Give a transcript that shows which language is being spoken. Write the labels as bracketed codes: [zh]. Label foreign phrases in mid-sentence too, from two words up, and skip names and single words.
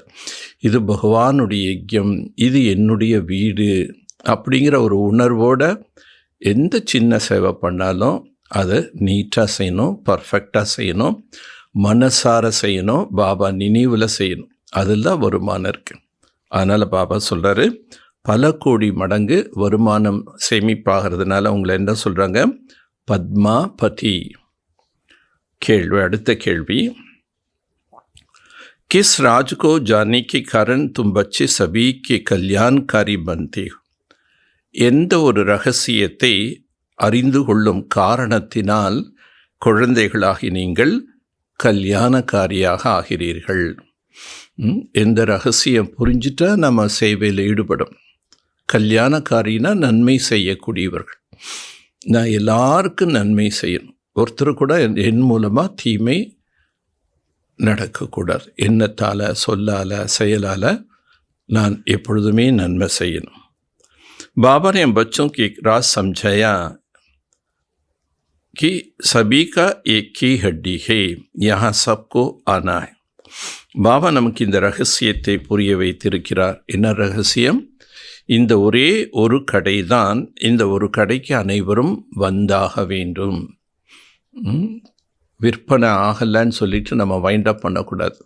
[ta] இது பகவானுடைய யஜ்யம், இது என்னுடைய வீடு அப்படிங்கிற ஒரு உணர்வோட எந்த சின்ன சேவை பண்ணாலும் அதை நீட்டாக செய்யணும், பர்ஃபெக்டாக செய்யணும், மனசார செய்யணும், பாபா நினைவில் செய்யணும். அதில் தான் வருமானம் இருக்குது. அதனால் பாபா சொல்கிறாரு, பல கோடி மடங்கு வருமானம் சேமிப்பாகிறதுனால உங்களை என்ன சொல்கிறாங்க, பத்மாபதி. கேள்வி, அடுத்த கேள்வி, [hi] किस राज को जानने के कारण तुम बच्चे सभी के कल्याणकारी बनते हो? [ta] எந்த ஒரு ரகசியத்தை அறிந்து கொள்ளும் காரணத்தினால் குழந்தைகளாகி நீங்கள் கல்யாணக்காரியாக ஆகிறீர்கள். எந்த ரகசியம் புரிஞ்சுட்டா நம்ம சேவையில் ஈடுபடும். கல்யாணக்காரினா நன்மை செய்யக்கூடியவர்கள். நான் எல்லாருக்கும் நன்மை செய்யணும். ஒருத்தர் கூட என் மூலமாக தீமை நடக்கக்கூடாது. எண்ணத்தால், சொல்லால், செயலால் நான் எப்பொழுதுமே நன்மை செய்யணும். [hi] बाबा ने बच्चों की एक राज समझाया कि सभी का एक ही हड्डी है, यहाँ सबको आना है. [ta] பாபா நமக்கு இந்த ரகசியத்தை புரிய வைத்திருக்கிறார். என்ன ரகசியம்? இந்த ஒரே ஒரு கடை தான், இந்த ஒரு கடைக்கு அனைவரும் வந்தாக வேண்டும். விற்பனை ஆகலைன்னு சொல்லிட்டு நம்ம [en] wind up [ta] பண்ணக்கூடாது.